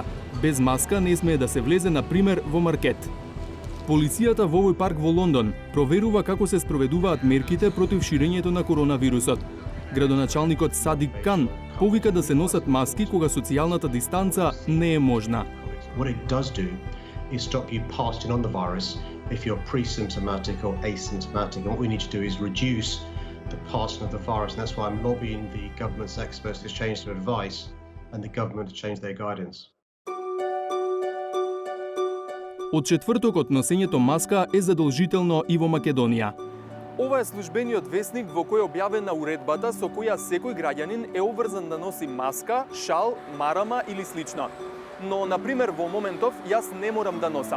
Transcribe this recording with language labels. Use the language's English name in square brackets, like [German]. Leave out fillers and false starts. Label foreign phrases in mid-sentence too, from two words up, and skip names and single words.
[Macedonian] Без маска не смее да се влезе, на пример, во маркет. Полицијата во овој парк во Лондон проверува како се спроведуваат мерките против ширењето на коронавирусот. Градоначалникот Садик Кан повика да се носат маски кога социјалната дистанца не е можна. [English] What it does do is stop you passing on the virus if you're pre-symptomatic or asymptomatic. And what we need to do is reduce the passing of the virus. And that's why I'm lobbying the government's experts to change their advice and the government to change their guidance. [Macedonian] Од четвртокот носењето маска е задолжително и во Македонија. Ова е службениот весник во кој е објавена уредбата со која секој граѓанин е обврзан да носи маска, шал, марама или слично. Но, например, во моментов јас не морам да носам.